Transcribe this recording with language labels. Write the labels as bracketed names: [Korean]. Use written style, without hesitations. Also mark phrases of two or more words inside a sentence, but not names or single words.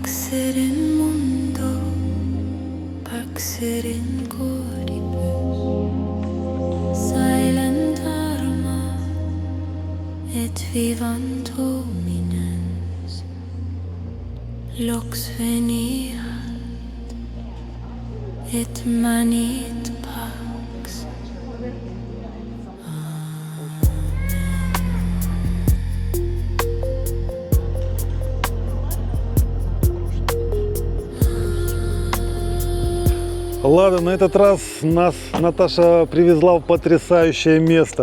[Latin] Paxerin mundo, paxerin coribus, silent arma, et vivant hominens, lux veniat, et manit pax. [Russian] Ладно, на этот раз нас Наташа привезла в потрясающее место.